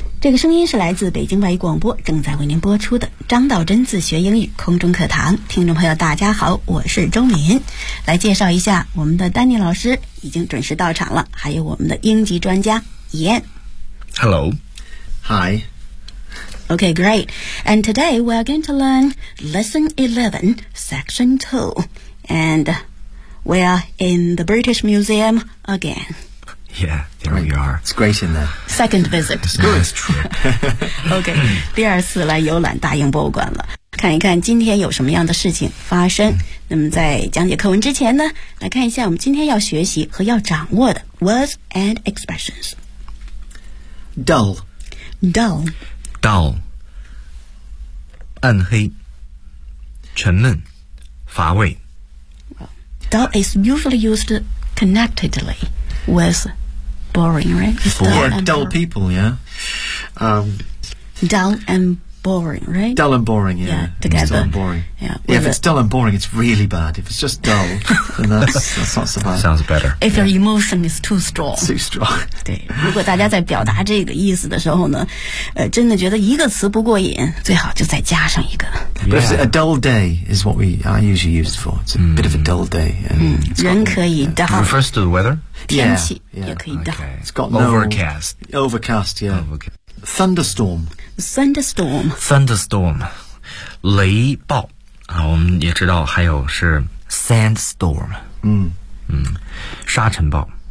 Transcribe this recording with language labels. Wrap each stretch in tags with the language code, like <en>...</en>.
<zh>这个声音是来自北京外语广播正在为您播出的张道真自学英语空中课堂。听众朋友大家好，我是周敏。来介绍一下，我们的丹尼老师已经准时到场了，还有我们的英籍专家 Ian。</zh> <en>Hello. Hi. OK, great. And today we are going to learn Lesson 11, Section 2. And we are in the British Museum again. Yeah, there we are. It's great in there. Second visit. It's good. It's true. Okay,</en> <zh>第二次来游览大英博物馆了，看一看今天有什么样的事情发生。那么在讲解课文之前呢，来看一下我们今天要学习和要掌握的</zh> <en>words and expressions. Dull. Dull. Dull.</en> <zh>暗黑，沉闷，乏味。</zh> <en>Dull is usually used connectedly. Was boring, right? Dull people, yeah. Dull and boring, right? Dull and boring, yeah. Together. Dull and boring. Yeah, if it's dull and boring, it's really bad. If it's just dull, then that's not so bad. Sounds better. If your emotion is too strong. Too strong.</en> <zh>对，如果大家在表达这个意思的时候呢，真的觉得一个词不过瘾，最好就再加上一个。</zh> <en>But if it's a dull day is what we are usually used for. It's a bit of a dull day.</en> <zh>Mm. 人可以 dull.</zh> <en>It refers to the weather? Yeah.</en> <zh>天气也可以 dull.</zh> <en>It's got no... Overcast. Overcast, yeah. Thunderstorm. Thunderstorm.</en> <zh>Thunderstorm. 雷暴。我们也知道还有是 sandstorm. 沙尘暴。</zh>